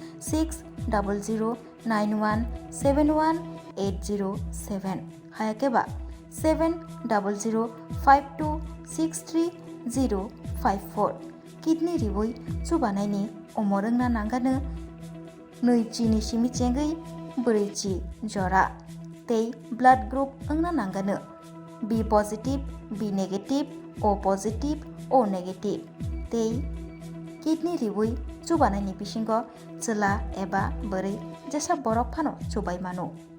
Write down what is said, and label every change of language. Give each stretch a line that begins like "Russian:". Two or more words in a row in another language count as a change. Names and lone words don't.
Bodo: 6009171807 हायाकेबा 7005263054 किडनी रिवै चुबानायनि अमरोंना नांगानो नैचिनि सिमिचेंगै ब्रैचि जरा तै ब्लड ग्रुप अंगना नांगानो
English: B positive B negative O positive O negative
Bodo: तै किडनी रिवै चुबानायनि बिसिंग चला एबा बोरै जेसा बरक फानो चुबाय मानो।